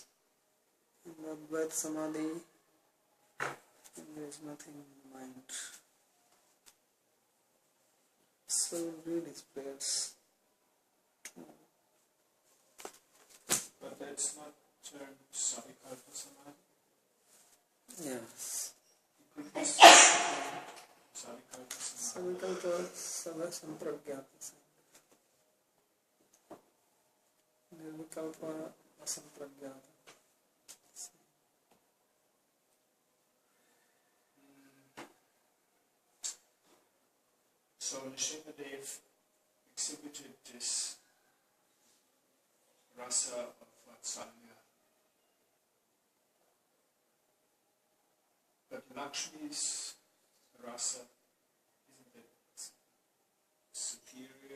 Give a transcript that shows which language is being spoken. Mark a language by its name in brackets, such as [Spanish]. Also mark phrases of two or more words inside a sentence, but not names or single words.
[English] In the Advaita Samadhi, there is nothing in the mind. So read his prayers. But that's not termed Savikalpa Samadhi? Yes. Savikalpa Samadhi. [Sanskrit] Savikalpa Sabha Sampragyata. Nirvikalpa Asampragyata. [English] So Nrsimhadev exhibited this rasa of Vatsalya. But Lakshmi's rasa, isn't it superior?